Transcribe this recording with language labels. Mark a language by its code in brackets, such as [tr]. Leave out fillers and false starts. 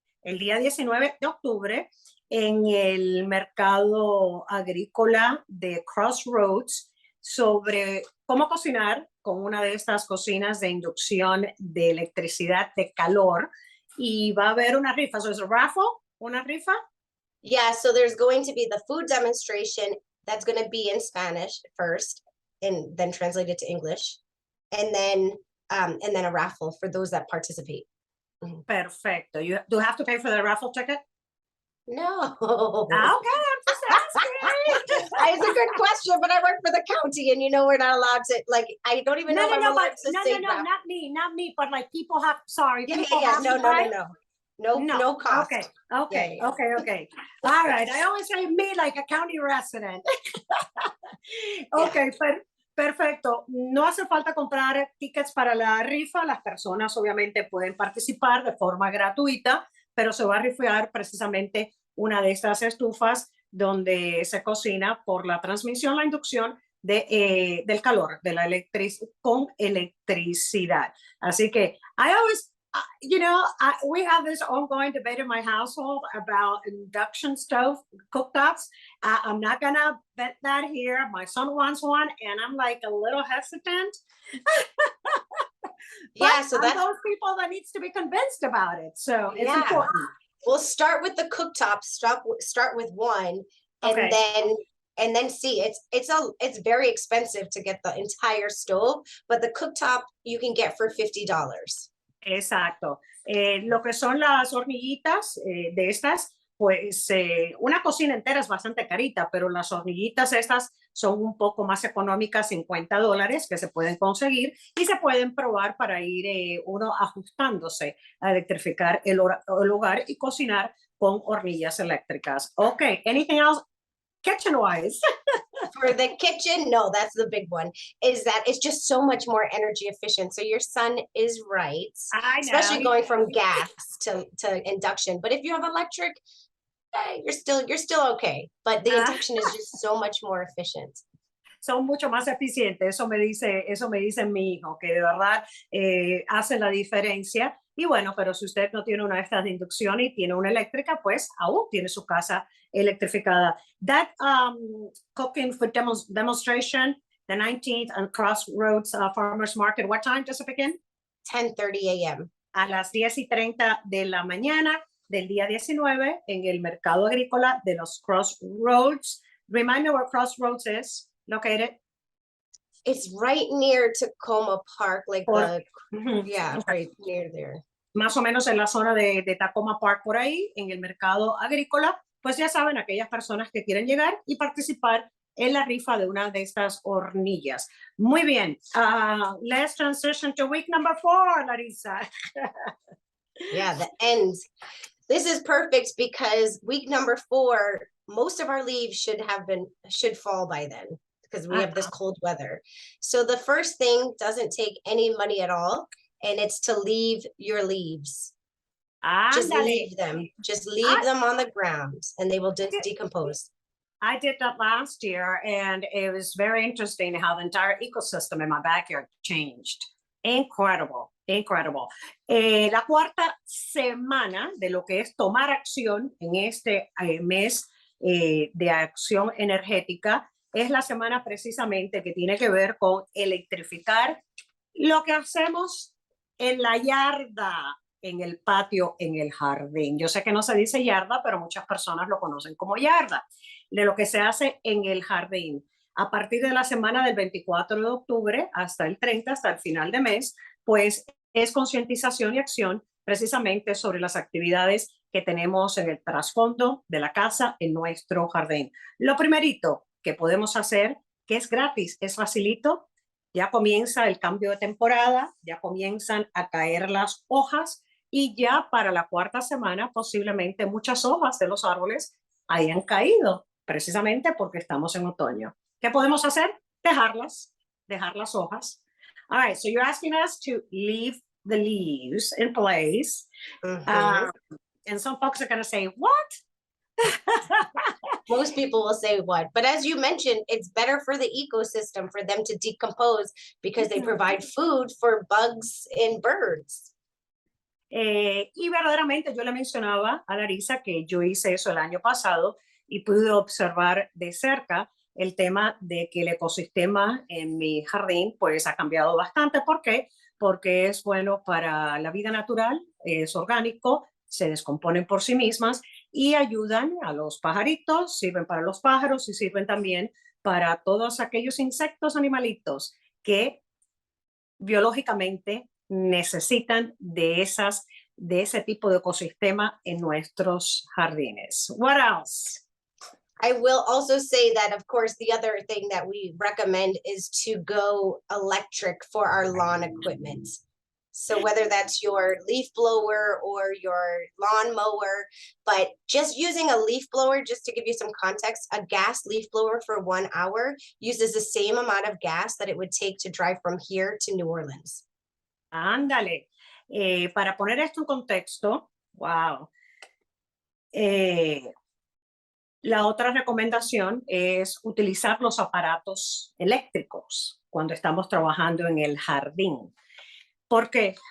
[es] El día 19 de octubre en el mercado agrícola de Crossroads sobre cómo cocinar con una de estas cocinas de inducción de electricidad de calor. Y va a haber una rifa. So, es a raffle? ¿Una rifa? [en] Yeah, so there's going to be the food demonstration that's going to be in Spanish first and then translated to English. And then a raffle for those that participate. [es] Perfecto. [en] You do have to pay for the raffle ticket? No. Okay, I'm just asking. It's a good question, but I work for the county and we're not allowed to, like, I don't even know if I'm allowed to say that. Not me, but like people have, sorry. Yeah, no cost. Okay. All right, I always say me like a county resident. Okay, perfecto. [es] No hace falta comprar tickets para la rifa. Las personas obviamente pueden participar de forma gratuita, pero se va a rifar precisamente una de estas estufas donde se cocina por la transmisión, la inducción del calor, de la con electricidad. Así que [en] I always, we have this ongoing debate in my household about induction stove cooktops. I'm not gonna bet that here. My son wants one, and I'm like a little hesitant. Yeah, so that's those people that needs to be convinced about it. So it's important. We'll start with the cooktop. Start with one, and then see. It's very expensive to get the entire stove, but the cooktop you can get for $50. [es] Exacto. Lo que son las hornillitas de estas, pues una cocina entera es bastante carita, pero las hornillitas estas son un poco más económicas, $50 que se pueden conseguir y se pueden probar para ir uno ajustándose a electrificar el hogar y cocinar con hornillas eléctricas. [en] Okay, anything else kitchen-wise? For the kitchen, no, that's the big one, is that it's just so much more energy efficient. So your son is right, especially going from gas to induction. But if you have electric, you're still okay. But the induction is just so much more efficient. [es] Son mucho más eficientes, eso me dice mi hijo, que de verdad hace la diferencia. Y bueno, pero si usted no tiene una de estas de inducción y tiene una eléctrica, pues aún tiene su casa electrificada. [en] That cooking food demonstration, the 19th and Crossroads Farmers Market, what time does it begin? 10:30 a.m. [es] A las 10:30 de la mañana del día 19 en el mercado agrícola de los Crossroads. [en] Remind me where Crossroads is located. It's right near Tacoma Park, like right near there. [es] Más o menos en la zona de Tacoma Park, por ahí, en el mercado agrícola. Pues ya saben, aquellas personas que quieren llegar y participar en la rifa de una de estas hornillas. Muy bien. [en] Let's transition to week number 4, Larissa. Yeah, the end. This is perfect because week number 4, most of our leaves should fall by then, because we have this cold weather. So the first thing doesn't take any money at all, and it's to leave your leaves. Just leave them. Just leave them on the ground, and they will decompose. I did that last year, and it was very interesting how the entire ecosystem in my backyard changed. Incredible. [es] La cuarta semana de lo que es tomar acción en este mes de acción energética es la semana precisamente que tiene que ver con electrificar lo que hacemos en la yarda, en el patio, en el jardín. Yo sé que no se dice yarda, pero muchas personas lo conocen como yarda, de lo que se hace en el jardín. A partir de la semana del 24 de octubre hasta el 30, hasta el final de mes, pues es concientización y acción precisamente sobre las actividades que tenemos en el trasfondo de la casa, en nuestro jardín. Lo primerito que podemos hacer, que es gratis, es facilito, ya comienza el cambio de temporada, ya comienzan a caer las hojas y ya para la cuarta semana posiblemente muchas hojas de los árboles hayan caído, precisamente porque estamos en otoño. ¿Qué podemos hacer? dejar las hojas. [en] All right, so you're asking us to leave the leaves in place. And some folks are going to say, what? Most people will say what, but as you mentioned, it's better for the ecosystem for them to decompose because they provide food for bugs and birds. [es] Y verdaderamente yo le mencionaba a Larissa que yo hice eso el año pasado y pude observar de cerca el tema de que el ecosistema en mi jardín pues ha cambiado bastante. ¿Por qué? Porque es bueno para la vida natural, es orgánico, se descomponen por sí mismas y ayudan a los pajaritos, sirven para los pájaros y sirven también para todos aquellos insectos, animalitos que biológicamente necesitan de ese tipo de ecosistema en nuestros jardines. [en] What else? I will also say that, of course, the other thing that we recommend is to go electric for our lawn equipment. So whether that's your leaf blower or your lawn mower, but just using a leaf blower, just to give you some context, a gas leaf blower for 1 hour uses the same amount of gas that it would take to drive from here to New Orleans. [es] Ándale. Para poner esto en contexto, wow. La otra recomendación es utilizar los aparatos eléctricos cuando estamos trabajando en el jardín. ¿Por qué?